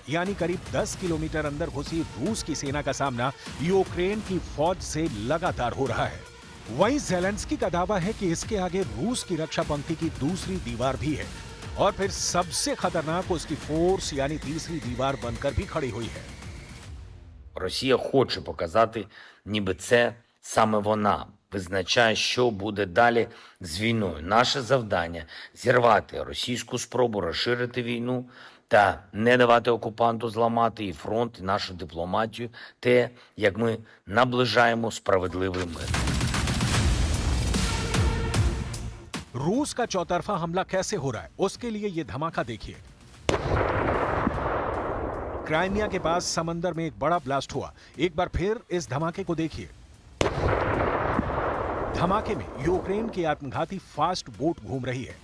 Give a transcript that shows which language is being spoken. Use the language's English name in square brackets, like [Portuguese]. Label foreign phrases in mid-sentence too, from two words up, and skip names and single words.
[Hindi] यानी करीब 10 किलोमीटर अंदर घुसी रूस की सेना का सामना यूक्रेन की फौज से लगातार हो रहा है। वहीं ज़ेलेंस्की का दावा है कि इसके आगे रूस की रक्षा पंक्ति की दूसरी दीवार भी है और फिर सबसे खतरनाक उसकी फोर्स यानी तीसरी दीवार बनकर भी खड़ी हुई है। [Ukrainian] Росія хоче показати, ніби це саме вона визначає, що буде далі з війною. Наше завдання – зірвати російську спробу розширити війну та не давати окупанту зламати і фронт, і нашу дипломатію, те, як ми наближаємо справедливий мир. [Hindi] रूस का चौतरफा हमला कैसे हो रहा है, उसके लिए ये धमाका देखिए। क्राइमिया के पास समंदर में एक बड़ा ब्लास्ट हुआ। एक बार फिर इस धमाके को देखिए। धमाके में यूक्रेन की आत्मघाती [English] fast boat [Hindi] घूम रही है।